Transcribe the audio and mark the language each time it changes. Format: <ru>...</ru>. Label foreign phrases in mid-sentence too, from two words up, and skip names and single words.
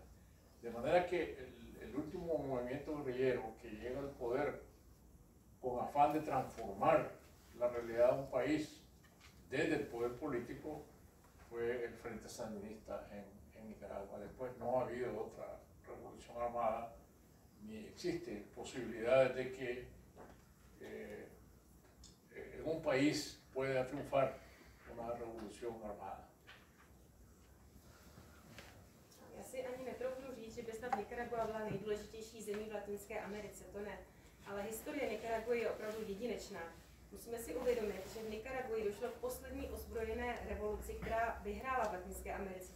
<es>De manera que el último movimiento guerrillero que llega al poder con afán de transformar la realidad de un país desde el poder político fue el Frente Sandinista en Nicaragua. Después no ha habido otra revolución armada, ni existe posibilidades de que en un país pueda triunfar una revolución armada.</es> <cs>Já si ani netroufnu říct, že by snad Nicaragua byla nejdůležitější zemí v Latinské Americe, to ne. Ale historie Nicaraguy je opravdu jedinečná. Musíme si uvědomit, že v Nicaraguji došlo k poslední ozbrojené revoluci, která vyhrála v Latinské Americe.</cs>